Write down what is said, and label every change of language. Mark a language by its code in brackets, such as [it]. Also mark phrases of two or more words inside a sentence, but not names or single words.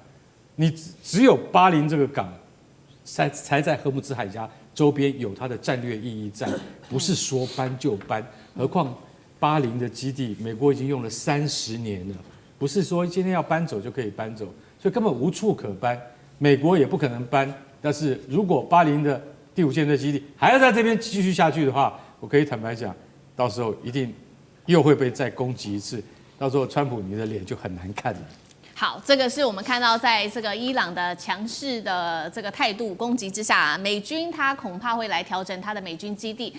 [zh] 你只有巴林這個港，才在荷姆茲海峽周邊有它的戰略意義在，不是說搬就搬。何況巴林的基地，美國已經用了30年了，不是說今天要搬走就可以搬走，所以根本無處可搬，美國也不可能搬。但是如果巴林的第 5艦隊基地還要在這邊繼續下去的話，我可以坦白講，到時候一定又會被再攻擊一次，到時候川普你的臉就很難看了。好，這個是我們看到在這個伊朗的強勢的這個態度攻擊之下，美軍他恐怕會來調整他的美軍基地。